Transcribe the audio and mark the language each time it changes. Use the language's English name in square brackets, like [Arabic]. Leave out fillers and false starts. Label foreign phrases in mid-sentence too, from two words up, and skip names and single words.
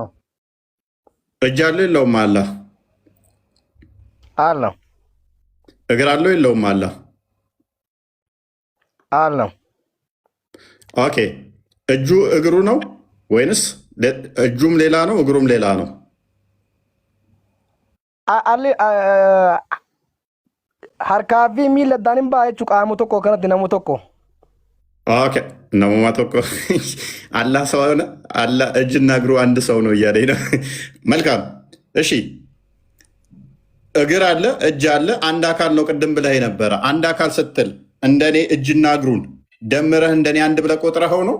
[Amharic] እጅ አለው የለውም? አለው። እግር አለው የለውም? አለው። ኦኬ እጁ እግሩ ነው ወይንስ እጁም ሌላ ነው እግሩም ሌላ ነው? [Oromo] harkaa fi miila addaan hin ba'a jechuudha qaamu tokko kanatti namu tokko. [Amharic] ኦኬ [Oromo] namuma tokko [Amharic] አላህ ሰው ሆነ አላህ እጅና እግሩ አንድ ሰው ነው እያለኝ ነው። መልካም እሺ፣ እግር አለ እጅ አለ አንድ አካል ነው ቅድም ብለህ ነበረ። አንድ አካል ስትል እንደኔ እጅና እግሩን ደምረህ እንደኔ አንድ ብለህ ቆጥረኸው ነው?